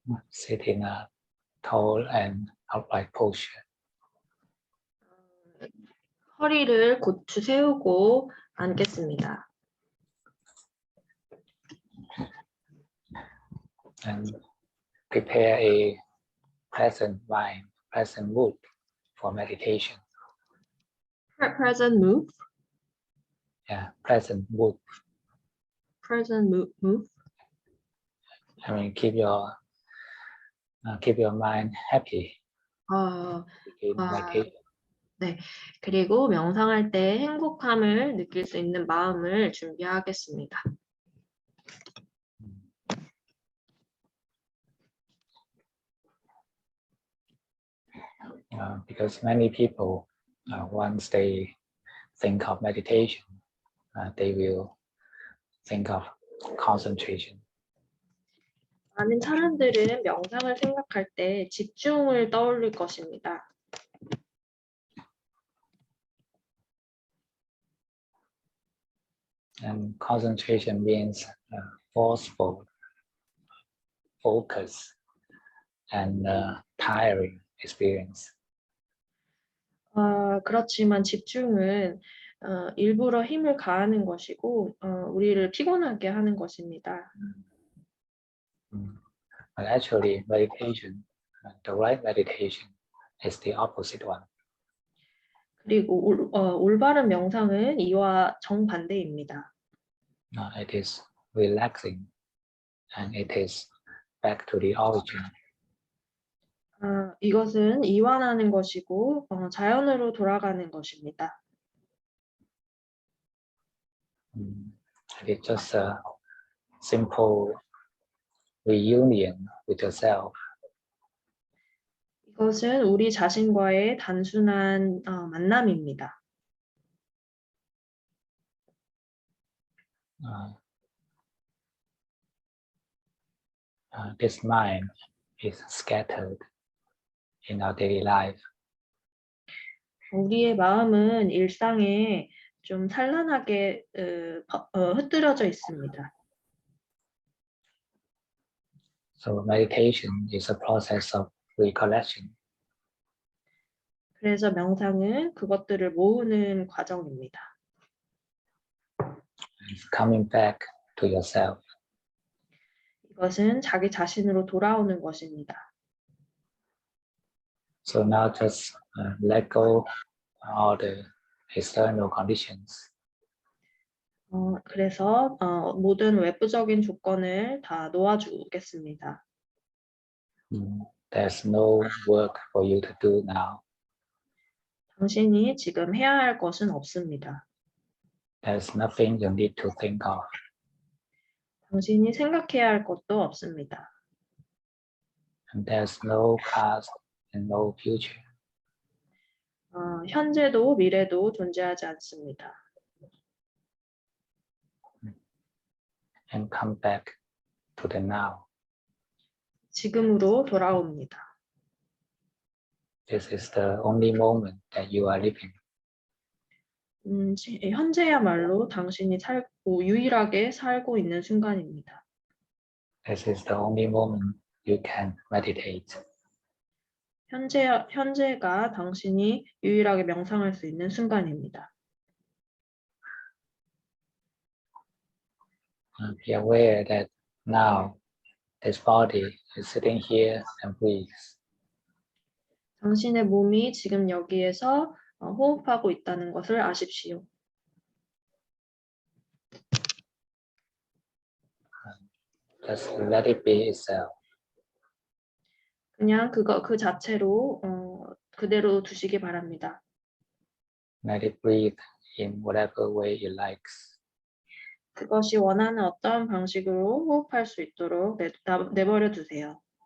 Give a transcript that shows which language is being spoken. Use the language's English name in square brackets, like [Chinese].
[English] Sit in a tall and upright posture. [Korean] 허리를 곧추 세우고 앉겠습니다. [English] And prepare a pleasant mind, pleasant mood for meditation. Present move. Yeah, pleasant mood. Present move. I mean, keep your mind happy. Meditation. [Korean] 네, 그리고 명상할 때 행복함을 느낄 수 있는 마음을 준비하겠습니다. [English] Because many people, once they think of meditation, they will think of concentration. [Korean] 많은 사람들은 명상을 생각할 때 집중을 떠올릴 것입니다. [English] And concentration means forceful focus and tiring experience. [Korean] 그렇지만 집중은 일부러 힘을 가하는 것이고 우리를 피곤하게 하는 것입니다. [English] But actually, meditation, the right meditation, is the opposite one. [Korean] 그리고 올바른 명상은 이와 정반대입니다. [English] It is relaxing, and it is back to the origin. [Korean] 이것은 이완하는 것이고 자연으로 돌아가는 것입니다. [English] It's just a simple reunion with yourself. [Korean] 이것은 우리 자신과의 단순한 만남입니다. [English] This mind is scattered in our daily life. [Korean] 우리의 마음은 일상에 좀 산란하게 흩뜨려져 있습니다. [English] So meditation is a process of recollection. [Korean] 그래서 명상은 그것들을 모으는 과정입니다. [English] It's coming back to yourself. [Korean] 이것은 자기 자신으로 돌아오는 것입니다. [English] So now just let go all the external conditions. [Korean] 그래서 모든 외부적인 조건을 다 놓아주겠습니다. [English] There's no work for you to do now. [Korean] 당신이 지금 해야 할 것은 없습니다. [English] There's nothing you need to think of. [Korean] 당신이 생각해야 할 것도 없습니다. [English] And there's no past and no future. [Korean] 현재도 미래도 존재하지 않습니다. [English] And come back to the now. [Korean] 지금으로 돌아옵니다. [English] This is the only moment that you are living. [Korean] 현재야말로 당신이 유일하게 살고 있는 순간입니다. [English] This is the only moment you can meditate. [Korean] 현재가 당신이 유일하게 명상할 수 있는 순간입니다. [English] Be aware that now this body is sitting here and breathes. [Korean] 당신의 몸이 지금 여기에서 호흡하고 있다는 것을 아십시오. [English] Just let it be itself. [Korean] 그냥 그 자체로 그대로 두시기 바랍니다. [English] Let it breathe in whatever way it likes. [Korean] 그것이 원하는 어떤 방식으로 호흡할 수 있도록 내버려 두세요.